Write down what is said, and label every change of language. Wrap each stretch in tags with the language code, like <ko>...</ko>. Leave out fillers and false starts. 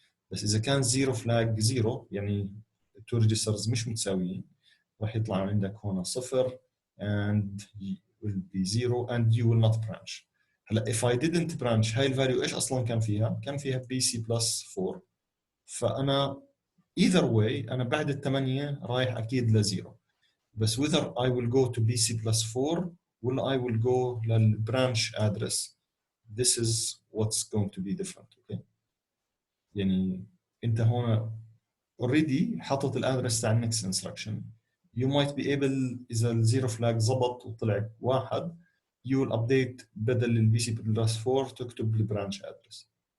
<ar>بس اذا كان زيرو فلاج زيرو يعني التو ريجسترز مش متساويين راح يطلع عندك هون 0</ar> <en>and will be 0 and you will not branch.</en> <ar>هلا</ar> <en>if I didn't branch</en> <ar>هاي الفاليو ايش اصلا كان فيها؟ كان فيها BC plus 4. فانا either way انا بعد الثمانية رايح اكيد لزيرو.</ar> <en>بس whether I will go to BC plus 4 ولا I will go للبرانش address this is what's going to be different.</en> <ar>okay يعني انت هون already حاطط الادرس تاع النكست انستركشن.</ar> <en>you might be able</en> <ar>اذا الزيرو فلاج زبط وطلع 1</ar> <en>you will update</en> <ar>بدل البي سي بلس 4 تكتب البرانش ادرس.</ar>